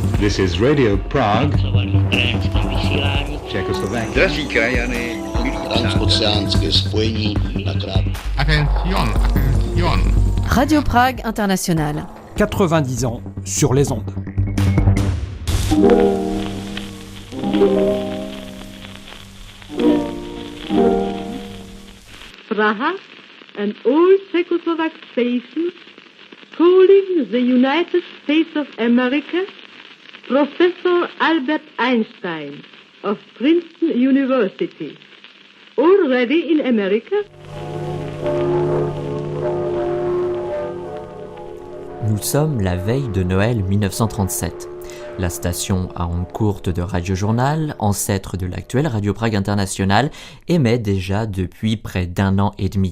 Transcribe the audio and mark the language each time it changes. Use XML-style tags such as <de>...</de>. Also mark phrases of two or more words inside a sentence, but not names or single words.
<en>This is Radio Prague, Czechoslovakia.</en> <cs>Drazí krajany, transoceánské spojení na krát.</cs> <fr>Attention. Radio Prague Internationale. 90 ans sur les ondes.</fr> <en>Praha, an old Czechoslovak station, calling the United States of America, Professor Albert Einstein of Princeton University. Already in America?</en> <fr>Nous sommes la veille de Noël 1937. La station à ondes courtes de Radio Journal, ancêtre de l'actuelle Radio Prague Internationale, émet déjà depuis près d'1 an et demi.</fr>